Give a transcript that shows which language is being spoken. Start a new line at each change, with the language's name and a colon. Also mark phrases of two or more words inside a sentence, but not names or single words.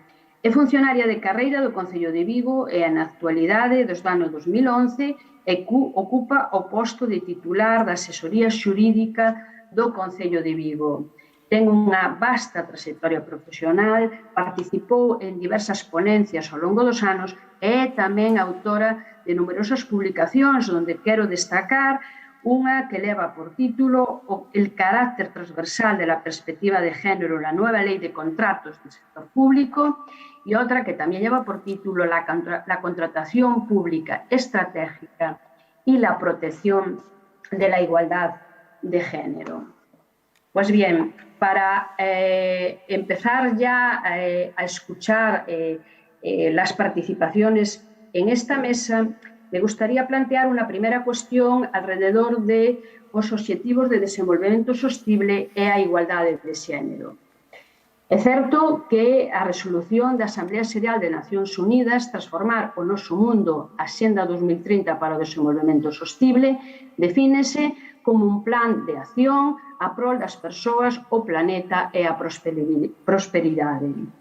Galician: É funcionaria de carreira do Concello de Vigo e, na actualidade, desde o ano 2011, ocupa o posto de titular da asesoría xurídica do Concello de Vigo. Ten unha vasta trayectoria profesional, participou en diversas ponencias ao longo dos anos e é tamén autora de numerosas publicacións, onde quero destacar unha que leva por título El carácter transversal de la perspectiva de género en la nueva ley de contratos del sector público e outra que tamén lleva por título La contratación pública estratégica y la protección de la igualdad de género.
Spanish: Pues bien, para empezar ya a escuchar las participaciones en esta mesa, me gustaría plantear una primera cuestión alrededor de
Galician: os obxectivos de desenvolvemento sostible e a igualdade de xénero. É certo que a resolución da Asamblea Xeral de Nacións Unidas transformar o noso mundo a Xenda 2030 para o desenvolvemento sostible defínese como un plan de acción a prol das persoas, o planeta e a prosperidade.